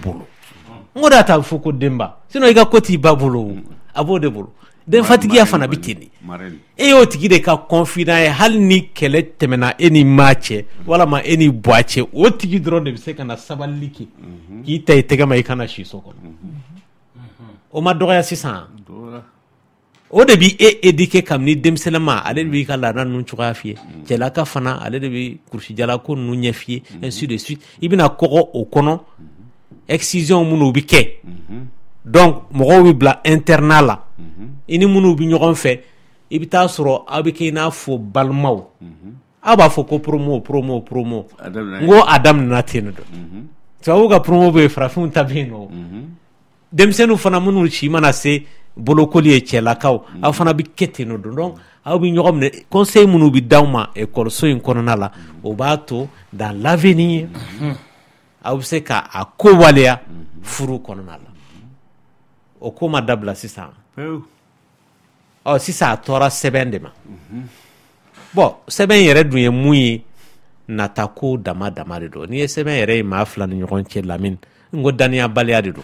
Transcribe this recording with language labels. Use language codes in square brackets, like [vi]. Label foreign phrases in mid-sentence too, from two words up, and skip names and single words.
[bm] bolo n ko de y'a ta fɔ ko denba sinon i ka ko t'i ba bolo a b'o de bolo denfatigiya fana bɛ ten de e y'o tigi de ka confident ye hali ni kɛlɛ tɛmɛna e ni maa cɛ walama e ni buwa cɛ o tigi dɔrɔn de bɛ se ka na sabali kɛ k'i ta i tɛgɛ ma i kana si so kɔnɔ o ma dɔgɔya sisan o de b'i éduquer kabini denmisɛnninma ale de b'i ka laada ninnu cogoya f'i ye cɛlaka fana ale de bɛ kurusijala ko ninnu ɲɛ f'i ye [fr] ainsi de suite [bm] i bɛna kɔgɔ o kɔnɔ excision minnu bɛ kɛ donc mɔgɔw bɛ bila internat la i ni minnu bɛ ɲɔgɔn fɛ i bɛ taa sɔrɔ aw bɛ kɛ i n'a fɔ balimaw aw b'a fɔ ko promo n ko a daminɛna ten de don tubabuw ka promo bɛ yen farafinw ta bɛ yen nɔ denmisɛnninw fana minnu si mana se bolokoli ye cɛlakaw aw fana bɛ kɛ ten de don donc aw bɛ ɲɔgɔn minɛ conseil minnu bɛ d'aw ma ekɔliso in kɔnɔna la o b'a to [fr] dans l'avenir [bm] aw bɛ se ka a ko waleya furu kɔnɔna la o ko ma dabila sisan sisan a tɔɔra sɛbɛn de ma bon sɛbɛn yɛrɛ dun ye mun ye nata ko dama dama de don n'i ye sɛbɛn yɛrɛ ye maa fila ni ɲɔgɔn cɛ Lamine n ko daniyabaliya de don